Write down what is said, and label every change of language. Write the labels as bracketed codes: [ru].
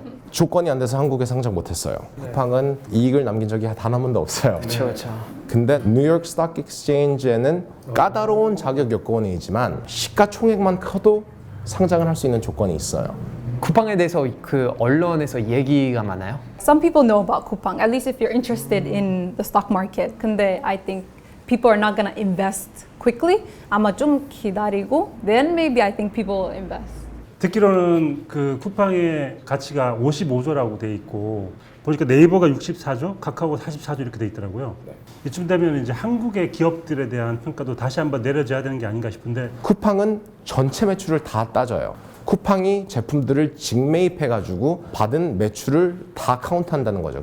[ko] 조건이 안 돼서 한국에 상장 못했어요. 쿠팡은 이익을 남긴 적이 단 한 번도 없어요. 그렇죠. 근데 뉴욕 스톡 익스체인지에는 까다로운 자격 요건이지만 시가총액만 커도 상장을 할 수 있는 조건이 있어요. 쿠팡에 대해서 그 언론에서 얘기가 많아요. [en] Some people know about Coupang, at least if you're interested in the stock market. [ko] 근데 [en] I think people are not gonna invest quickly. [ko] 아마 좀 기다리고 [en] then maybe I think people will invest. [ko] 듣기로는 그 쿠팡의 가치가 55조라고 돼 있고 보니까 네이버가 64조, 카카오가 44조 이렇게 돼 있더라고요. 이쯤 되면 이제 한국의 기업들에 대한 평가도 다시 한번 내려져야 되는 게 아닌가 싶은데 쿠팡은 전체 매출을 다 따져요. 쿠팡이 제품들을 직매입해가지고 받은 매출을 다 카운트한다는 거죠.